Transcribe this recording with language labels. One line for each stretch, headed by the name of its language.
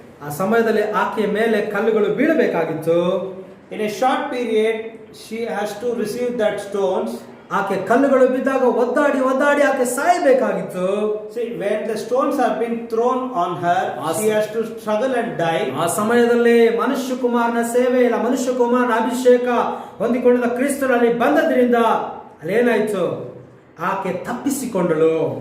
Kannada: ಆ ಸಮಯದಲ್ಲಿ ಆಕೆಯ ಮೇಲೆ ಕಲ್ಲುಗಳು ಬೀಳಬೇಕಾಗಿತ್ತು.
English: In a short period she has to receive that stones.
Kannada: ಆಕೆ ಕಲ್ಲುಗಳು ಬಿದ್ದಾಗ ಒದ್ದಾಡಿ ಆಕೆ ಸಾಯಬೇಕಾಗಿತ್ತು.
English: See, when the stones have been thrown on her, she has to struggle and die.
Kannada: ಆ ಸಮಯದಲ್ಲಿ ಮನುಷ್ಯ ಕುಮಾರನ ಸೇವೆ ಇಲ್ಲ, ಮನುಷ್ಯ ಕುಮಾರನ ಅಭಿಷೇಕ ಹೊಂದಿಕೊಂಡಿದ್ದ ಕ್ರಿಸ್ತನಲ್ಲಿ ಬಂದದ್ರಿಂದ ಅಲ್ಲೇನಾಯ್ತು, ಆಕೆ ತಪ್ಪಿಸಿಕೊಂಡಳು.